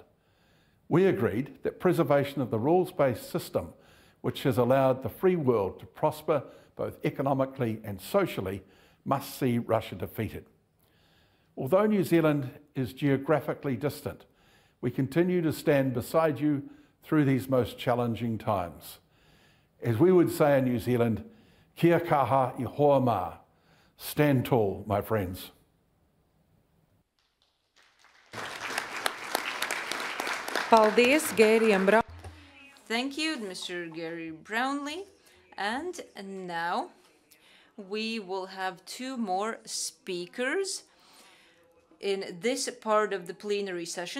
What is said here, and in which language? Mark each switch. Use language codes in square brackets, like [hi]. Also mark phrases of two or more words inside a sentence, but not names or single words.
[en] We agreed that preservation of the rules-based system, which has allowed the free world to prosper both economically and socially, must see Russia defeated. Although New Zealand is geographically distant, we continue to stand beside you through these most challenging times. As we would say in New Zealand, [mi] kia kaha I hoa mā. [en] Stand tall, my friends. [lv] Paldies, Gērijam Brown. [en] Thank you, Mr. Gary Brownlee. And now we will have two more speakers in this part of the plenary session.